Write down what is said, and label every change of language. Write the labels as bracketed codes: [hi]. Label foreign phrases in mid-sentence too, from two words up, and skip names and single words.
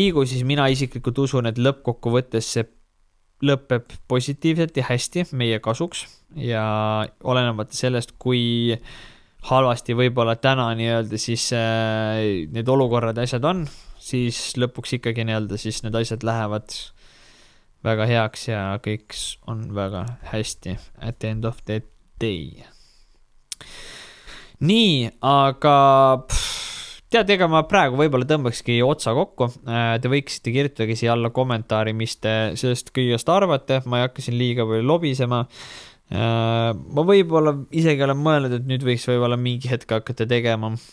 [et] liigu, siis mina isiklikult usun, et lõppkokkuvõttes see lõpeb positiivselt ja hästi meie kasuks ja olenemata sellest, kui halvasti võib-olla täna nii-öelda siis need olukorrad asjad on, siis lõpuks ikkagi nii-öelda siis need asjad lähevad väga heaks ja kõik on väga hästi [en] at the end of the day. [et] Nii, aga tead, ega ma praegu võib-olla tõmbakski otsa kokku. Te võiksite kirjutada siia alla kommentaari, mis te sellest kõigest arvate. Ma ei hakka siin liiga palju lobisema. Ma võib-olla isegi olen mõelnud, et nüüd võiks võib-olla mingi hetk hakata tegema.